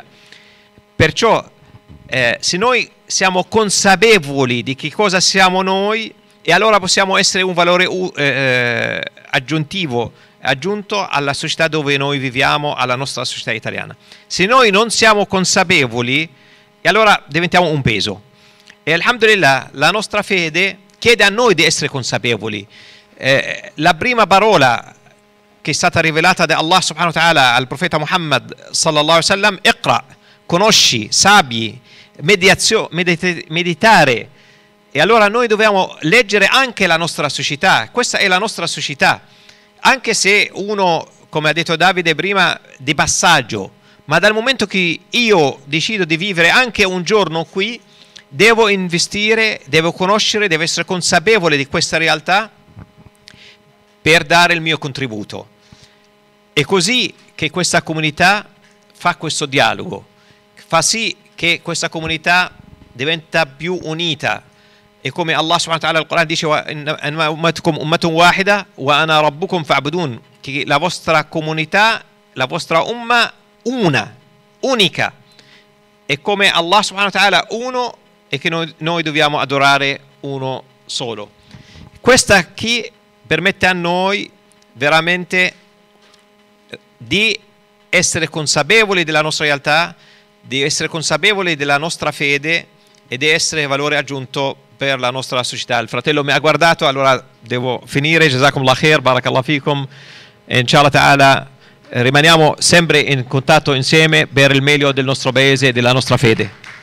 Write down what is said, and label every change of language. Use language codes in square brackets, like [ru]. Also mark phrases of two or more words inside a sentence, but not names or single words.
[it] Perciò se noi siamo consapevoli di che cosa siamo noi, e allora possiamo essere un valore aggiunto alla società dove noi viviamo, alla nostra società italiana. Se noi non siamo consapevoli, e allora diventiamo un peso. E alhamdulillah, la nostra fede chiede a noi di essere consapevoli. La prima parola che è stata rivelata da Allah [ar] سبحانه وتعالى [it] al profeta Muhammad [ar] صلى الله عليه وسلم: [it] Iqra, conosci, sappi, meditare. E allora noi dobbiamo leggere anche la nostra società. Questa è la nostra società. Anche se uno, come ha detto Davide prima, di passaggio, ma dal momento che io decido di vivere anche un giorno qui, devo investire, devo conoscere, devo essere consapevole di questa realtà per dare il mio contributo. È così che questa comunità fa questo dialogo, fa sì che questa comunità diventa più unita. E come Allah [ar] سبحانه وتعالى [it] al Quran dice: [ar] أمتكم أمة واحدة وأنا ربكم فاعبدون, [it] che la vostra comunità, la vostra umma unica, è come Allah [ar] سبحانه وتعالى [it] uno, e che noi dobbiamo adorare uno solo. Questa che permette a noi veramente di essere consapevoli della nostra realtà, di essere consapevoli della nostra fede e di essere valore aggiunto per la nostra società. Il fratello mi ha guardato, allora devo finire. [ar] جزاكم الله خير، بارك الله فيكم. إن شاء الله تعالى [it] rimaniamo sempre in contatto insieme per il meglio del nostro paese e della nostra fede.